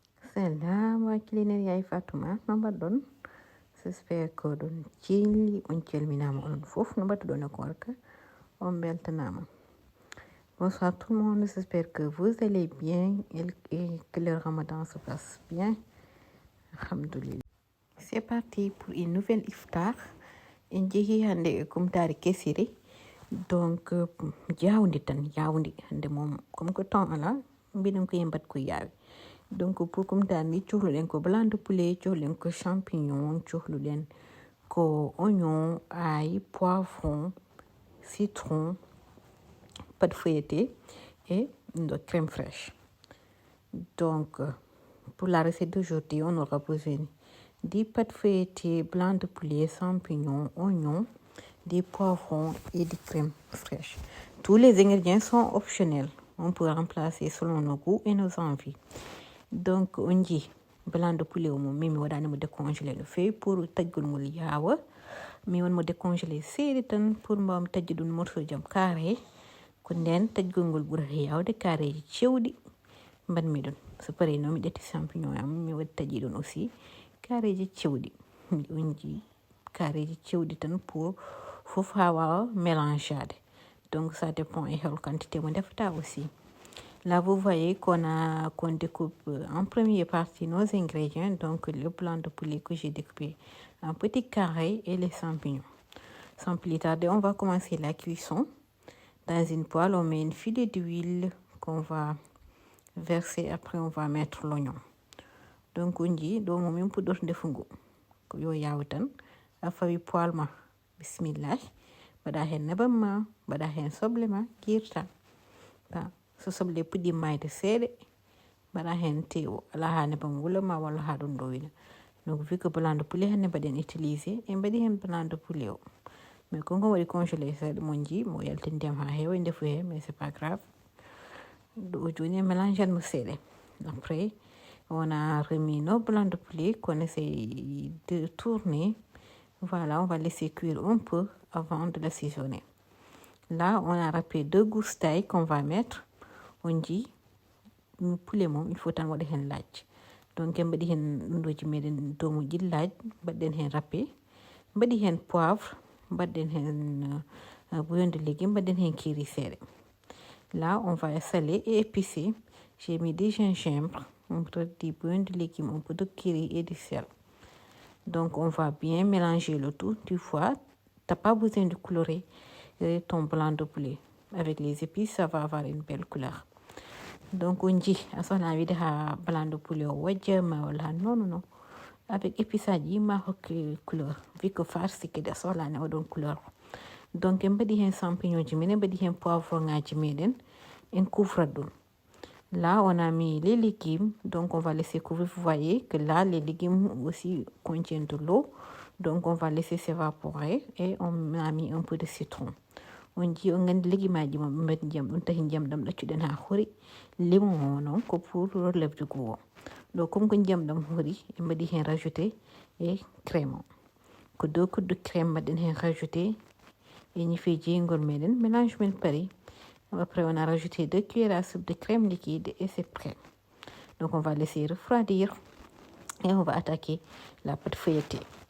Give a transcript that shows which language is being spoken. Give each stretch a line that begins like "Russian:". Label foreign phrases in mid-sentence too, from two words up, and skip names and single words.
Fula: Assalamu alaikum yaay Fatuma no mbaɗɗon
French: j'espère que
Fula: ɗon celli on calminama onon fof no mbattuɗon e gorka on beltanama.
French: Bonsoir tout le monde, j'espère que vous allez bien et que le ramadan se passe bien. Alhamdulillah. C'est parti pour une nouvelle iftar.
Fula: En jeehi hande e kumtare kesiri. Donc yawdi tan yawdi hande mom
French: comme que temps
Fula: ala mbiɗen ko yembat ko yawi. Donc pour kumtare ni cohluɗen ko
French: blanc de poulet,
Fula: cohluɗen ko
French: champignon,
Fula: cohluɗen ko
French: oignon, ail, poivron, citron, pâte feuilletée et de crème fraîche. Donc pour la recette d'aujourd'hui, on aura besoin des pâtes feuilletées, blanc de poulet, champignons, oignons, des poivrons et des crèmes fraîches. Tous les ingrédients sont optionnels. On peut remplacer selon nos goûts et nos envies.
Fula: Donc on dit
French: blanc de poulet
Fula: mo mimi wadani mo
French: décongeler le feuille pour
Fula: tajgol mol yawa mi won mo décongeler séri tan pour mbam tajji dun morceau jam carré ko nden tajgol ngol ɓurata yawde carré ji cewɗi mbanmi ɗum so pari no mi ƴetti champignon am mi waɗi taƴi ɗum aussi carré ji cewɗi on ji carré ji cewɗi tan pour fof ha wawa mélangeade.
French: Donc ça dépend et
Fula: hol quantité mo defata
French: aussi. Là, vous voyez qu'on découpe en première partie nos ingrédients, donc le blanc de poulet que j'ai découpé en petits carrés et les champignons. Sans plus tarder, on va commencer la cuisson. Dans une poêle, on met une filet d'huile qu'on va verser. Après, on va mettre l'oignon. Donc, on dit, donc, on met un peu d'eau de fungo.
Fula: Yo yawtan, afawi poêle ma, bismillah. Bada hen nebama, bada hen soblema, kirta. So soble puɗɗi mayde seeɗe mbaɗa hen tewo ala ha nebam wulama walla ha ɗum ɗowina. Donc vu que
French: blanc de poulet
Fula: hande mbaɗen utilisé e mbaɗi hen
French: blanc de poulet
Fula: o mais konko waɗi congelé seeɗa mon ji mo yalti ndiyam ha heewa ndefu he
French: mais c'est pas grave.
Fula: ɗo joni mélange mo seeɗa.
French: Après on a remis nos blancs de poulet qu'on essaye de tourner. Voilà, on va laisser cuire un peu avant de l'assaisonner. Là on a râpé 2 gousses d'ail qu'on va mettre. On dit poulet
Fula: mom
French: il faut
Fula: tan waɗa hen laaj. Donc en mbaɗi hen ɗumɗoji meɗen domuji laaj mbaɗɗen hen râpé mbaɗi hen poivre mbaɗɗen hen
French: bouillon de légumes
Fula: mbaɗɗen hen kiri seeɗa.
French: Là on va saler et épicer. J'ai mis du gingembre, un peu de bouillon de légumes, un peu de curry et du sel. Donc on va bien mélanger le tout. Tu vois, t'as pas besoin de colorer ton blanc de poulet. Avec les épices, ça va avoir une belle couleur.
Fula: Donc on dit a sohla wiide ha
French: blanc de poulet
Fula: o wajja ma walla
French: non avec épice
Fula: aji ma hokki couleur
French: vu que farci
Fula: kadi a sohlani oɗon couleur o. Donc en mbaɗi hen champignon ji men en mbaɗi hen poivron ngaji meɗen en couvrat ɗum.
French: Là on a mis les légumes, donc on va laisser couvrir. Vous voyez que là les légumes aussi contiennent de l'eau, donc on va laisser s'évaporer et on a mis un peu de citron.
Fula: On ji on gandi leguimaji mo ɓe mbaɗi ndiyam ɗum tahi ndiyam ɗam ɗaccuɗen ha hoori. Limon o noon ko
French: pour relève goût
Fula: o. ɗo comme ko ndiyam ɗam hoori ɓe mbaɗi hen rajouté e crème o ko
French: 2 coups de crème
Fula: mbaɗɗen hen rajouté e ñife jeygol meɗen. Mélange men pari.
French: Après on a rajouté 2 cuillères à soupe de crème liquide et c'est prêt. Donc on va laisser refroidir et on va attaquer la pâte feuilletée.